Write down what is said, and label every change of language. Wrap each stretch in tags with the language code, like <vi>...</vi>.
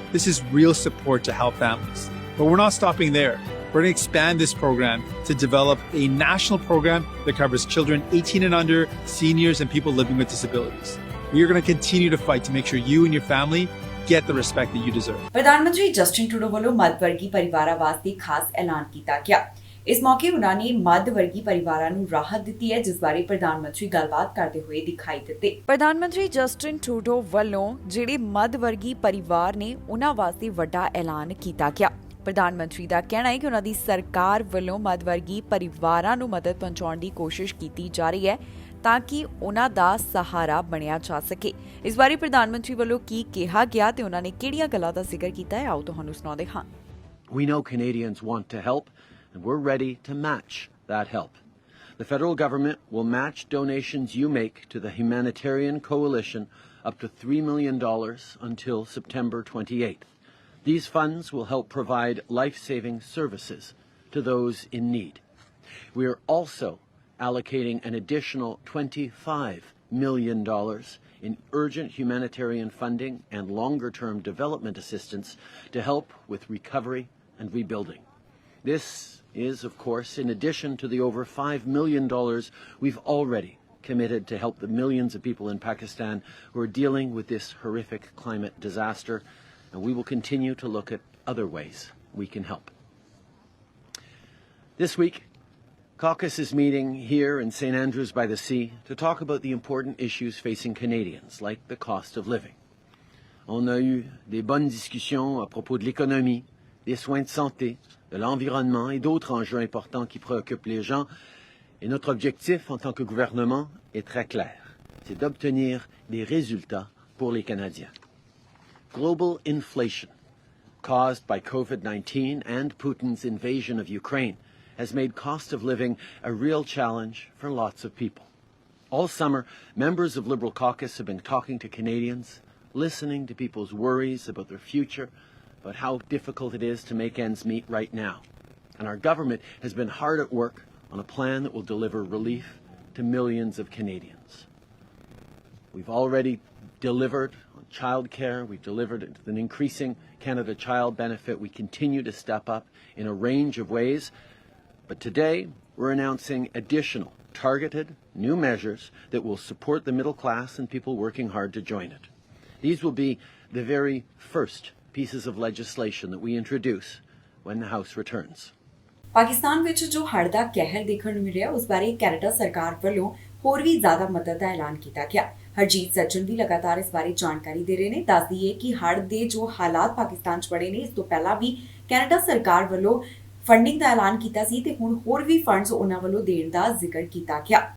<en>This is real support to help families. But we're not stopping there. We're going to expand this program to develop a national program that covers children 18 and under, seniors, and people living with disabilities. We are going to continue to fight to make sure you and your family get the respect that you deserve.</en> <pa>ਪ੍ਰਧਾਨ ਮੰਤਰੀ Justin Trudeau ਵੱਲੋਂ ਮੱਧ ਵਰਗੀ ਪਰਿਵਾਰਾਂ ਵਾਸਤੇ ਖਾਸ ਐਲਾਨ ਕੀਤਾ ਗਿਆ। ਇਸ ਮੌਕੇ ਉਹਨਾਂ ਨੇ ਮੱਧ ਵਰਗੀ ਪਰਿਵਾਰਾਂ ਨੂੰ ਰਾਹਤ ਦਿੱਤੀ ਹੈ, ਜਿਸ ਬਾਰੇ ਪ੍ਰਧਾਨ ਮੰਤਰੀ ਗੱਲਬਾਤ ਕਰਦੇ ਹੋਏ ਦਿਖਾਈ ਦਿੱਤੇ। ਪ੍ਰਧਾਨ ਮੰਤਰੀ ਜਸਟਿਨ ਟਰੂਡੋ ਵੱਲੋਂ ਜਿਹੜੇ ਮੱਧ ਵਰਗੀ ਪਰਿਵਾਰ ਨੇ ਉਹਨਾਂ ਵਾਸਤੇ ਵੱਡਾ ਐਲਾਨ ਕੀਤਾ ਗਿਆ। ਪ੍ਰਧਾਨ ਮੰਤਰੀ ਦਾ ਕਹਿਣਾ ਹੈ ਕਿ ਉਹਨਾਂ ਦੀ ਸਰਕਾਰ ਵੱਲੋਂ ਮੱਧ ਵਰਗੀ ਪਰਿਵਾਰਾਂ ਨੂੰ ਮਦਦ ਪਹੁੰਚਾਉਣ ਦੀ ਕੋਸ਼ਿਸ਼ ਕੀਤੀ ਜਾ ਰਹੀ ਹੈ ਤਾਂ ਕਿ ਉਹਨਾਂ ਦਾ ਸਹਾਰਾ ਬਣਿਆ ਜਾ ਸਕੇ। ਇਸ ਬਾਰੇ ਪ੍ਰਧਾਨ ਮੰਤਰੀ ਵੱਲੋਂ ਕੀ ਕਿਹਾ ਗਿਆ ਤੇ ਉਹਨਾਂ ਨੇ ਕਿਹੜੀਆਂ ਗੱਲਾਂ ਦਾ ਜ਼ਿਕਰ ਕੀਤਾ ਹੈ, ਆਓ ਤੁਹਾਨੂੰ ਸੁਣਾਉਂਦੇ ਹਾਂ।</pa> <en>We know Canadians want to help, and we're ready to match that help. The federal government will match donations you make to the Humanitarian Coalition up to $3 million until September 28th. These funds will help provide life-saving services to those in need. We are also allocating an additional $25 million in urgent humanitarian funding and longer-term development assistance to help with recovery and rebuilding. This is, of course, in addition to the over $5 million we've already committed to help the millions of people in Pakistan who are dealing with this horrific climate disaster, and we will continue to look at other ways we can help. This week, Caucus is meeting here in St. Andrews by the Sea to talk about the important issues facing Canadians, like the cost of living.</en> <fr>On a eu des bonnes discussions à propos de l'économie, des soins de santé, de l'environnement et d'autres enjeux importants qui préoccupent les gens. Et notre objectif en tant que gouvernement est très clair. C'est d'obtenir des résultats pour les Canadiens.</fr> <en>Global inflation caused by COVID-19 and Putin's invasion of Ukraine has made cost of living a real challenge for lots of people. All summer, members of Liberal Caucus have been talking to Canadians, listening to people's worries about their future, about how difficult it is to make ends meet right now. And our government has been hard at work on a plan that will deliver relief to millions of Canadians. We've already delivered on childcare, we've delivered an increasing Canada Child Benefit, we continue to step up in a range of ways, but today we're announcing additional targeted new measures that will support the middle class and people working hard to join it. These will be the very first pieces of legislation that we introduce when the House returns.</en> <pa>Pakistan ਵਿੱਚ ਜੋ ਹੜ੍ਹ ਦਾ ਕਹਿਰ ਦੇਖਣ ਨੂੰ ਮਿਲਿਆ, ਉਸ ਬਾਰੇ Canada ਸਰਕਾਰ ਵੱਲੋਂ ਹੋਰ ਵੀ ਜ਼ਿਆਦਾ ਮਦਦ ਦਾ ਐਲਾਨ ਕੀਤਾ ਗਿਆ। ਹਰਜੀਤ ਸੱਜਣ ਵੀ ਲਗਾਤਾਰ ਇਸ ਬਾਰੇ ਜਾਣਕਾਰੀ ਦੇ ਰਹੇ ਨੇ। ਦੱਸ ਦਈਏ ਕਿ ਹੜ੍ਹ ਦੇ ਜੋ ਹਾਲਾਤ ਪਾਕਿਸਤਾਨ 'ਚ ਬਣੇ ਨੇ, ਇਸ ਤੋਂ ਪਹਿਲਾਂ ਵੀ ਕੈਨੇਡਾ ਸਰਕਾਰ ਵੱਲੋਂ ਫੰਡਿੰਗ ਦਾ ਐਲਾਨ ਕੀਤਾ ਸੀ ਤੇ ਹੁਣ ਹੋਰ ਵੀ ਫੰਡਸ ਉਹਨਾਂ ਵੱਲੋਂ ਦੇਣ ਦਾ ਜ਼ਿਕਰ ਕੀਤਾ ਗਿਆ।</pa>